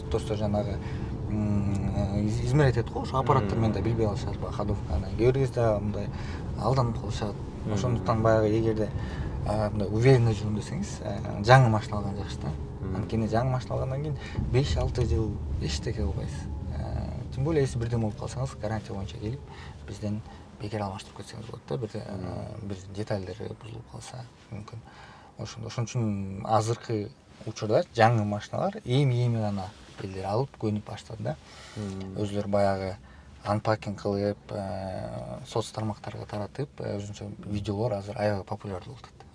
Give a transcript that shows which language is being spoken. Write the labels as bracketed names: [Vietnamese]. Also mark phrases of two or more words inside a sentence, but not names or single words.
[Russian] То есть [Kyrgyz] жанагы измерять этет го, ошо аппараттар менен да билбей калышат, баягы ходовканы. Кээ бир кезде мындай алданып калышат. Ошондуктан баягы эгерде мындай уверенно жүрөм десеңиз, жаңы машина алган жакшы да. Анткени жаңы машина алгандан кийин 5-6 жыл эчтеке кылбайсыз. [Russian] Тем более, если [Kyrgyz] бирден болуп калсаңыз, гарантия боюнча келип, бизден бекер алмаштырып кетсеңиз болот да. Бир детальдери бузулуп калса мүмкүн. Ошон үчүн азыркы учурда жаңы машиналар эми гана элдер алып көнүп баштады да. Өзүлөр баягы анпакинг кылып, соц тармактарга таратып, өзүнчө видеолор азыр аябай популярдуу болуп атат.